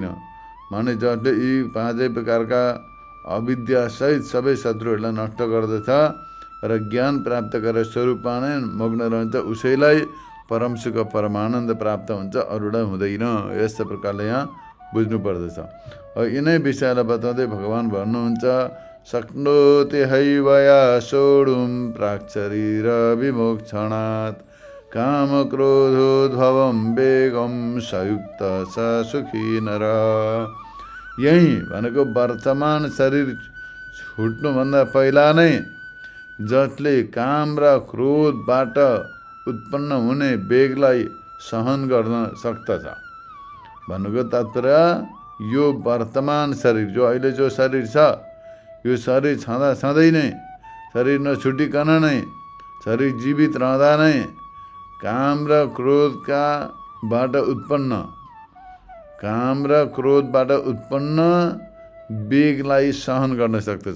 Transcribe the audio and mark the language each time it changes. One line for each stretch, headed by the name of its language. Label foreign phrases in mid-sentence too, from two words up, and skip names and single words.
Nepali: माने जसले यी पाँचै प्रकारका अविद्यासहित सबै शत्रुहरूलाई नष्ट गर्दछ र ज्ञान प्राप्त गरेर स्वरूपमा नै मग्न रहन्छ, उसैलाई परम सुख परमानन्द प्राप्त हुन्छ, अरूलाई हुँदैन। यस्तो प्रकारले यहाँ बुझ्नु पर्दछ। यिनै विषयलाई बताउँदै भगवान् भन्नुहुन्छ
Sanskrit: शक्नोति हैवया सोढुं प्राक्शरीर विमोक्षणात् काम क्रोधोद्भवं वेगं सयुक्त स सुखी नर।
Nepali: यही भनेको वर्तमान शरीर छुट्नुभन्दा पहिला नै जसले काम र क्रोधबाट उत्पन्न हुने वेगलाई सहन गर्न सक्दछ। भन्नुको तात्पर्य यो वर्तमान शरीर जो अहिले जो शरीर छ, यो शरीर छँदा छँदै नै, शरीर नछुटिकन नै, शरीर जीवित रहँदा नै काम र क्रोधबाट उत्पन्न वेगलाई सहन गर्न सक्दछ।